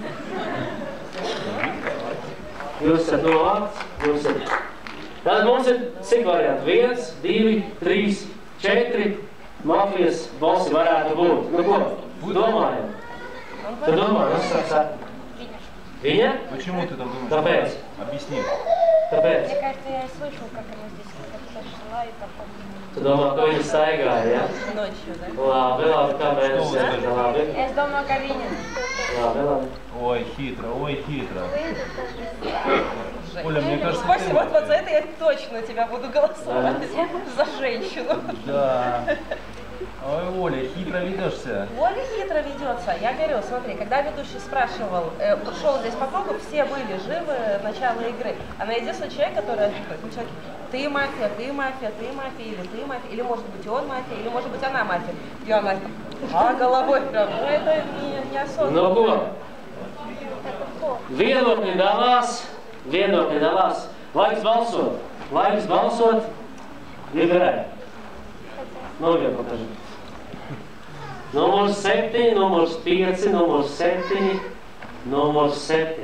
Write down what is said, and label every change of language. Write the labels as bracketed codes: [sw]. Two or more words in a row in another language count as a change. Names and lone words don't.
[lv] Jūs esat novākts, Tad mums ir cik varianti? 1, 2, 3, 4 mafijas bosi varētu būt. Nu ko, domājam? Tu domā, kas saka? Viņa? [ru] Почему ты так думаешь? [lv] Kāpēc? [ru] Объясни. [lv] Kāpēc? [ru] мне кажется, я слышал, как она здесь как-то шла и потом... [lv] Tu domā, ka viņa staigāja, ja? [ru] Ночью, да? [lv] Labi, kā mēs esam, labi. [ru] Я с дома Каринина. [lv] Labi. [ru] Ой, хитро. Оля, мне кажется, Хочешь, ты вот мафия. за это я точно тебя буду голосовать. За женщину. Да. Ой, Оля, хитро ведешься. Оля хитро ведется. Я говорю, смотри, когда ведущий спрашивал, шел здесь по кругу, все были живы начала игры. Она единственный человек, который отвечает, ты мафия, ты мафия, ты мафия, или ты мафия, или может быть он мафия, или может быть она мафия. И она головой прям, ну это не особо. [lv] Nu, ko? Vienokļi dalās. Laiks balsot. Laiks balsot. Liberē. Novienu pokažu. Numurs 7, numurs 5, numurs 7, numurs 7.